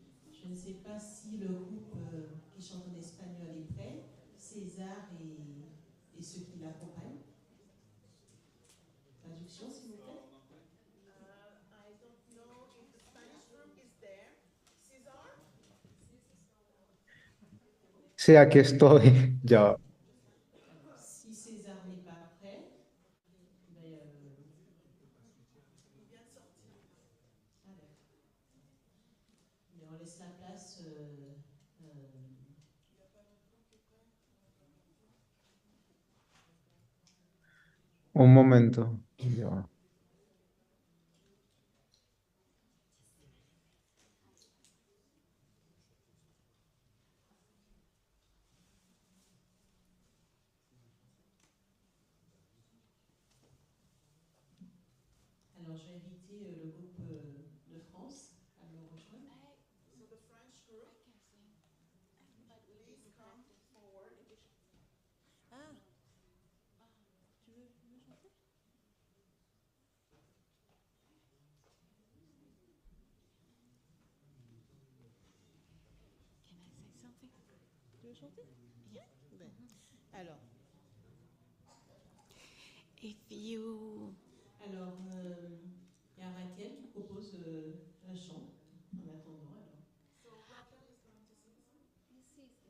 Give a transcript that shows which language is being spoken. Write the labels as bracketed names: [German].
[French] Je ne sais pas si le groupe qui chante en espagnol est prêt, César et ceux qui l'accompagnent. Traduction, s'il vous plaît. [English] I don't know if the Spanish group is there. César? [Spanish] Sí, aquí estoy. Ya. [French] Si César n'est pas prêt, ben, Il vient de sortir. ah, d'accord. Mais on laisse la place. Il n'y a pas notre groupe qui est prêt. [Spanish] Un momento. Ya. [French] Alors, je vais inviter le groupe de France à me rejoindre. [English] So the French group, please come forward. [French] Tu veux chanter? Alors, [English] If you... [French] Alors, il y a Raquel qui propose un chant en attendant. Alors. [English] So Raquel is going to sing some.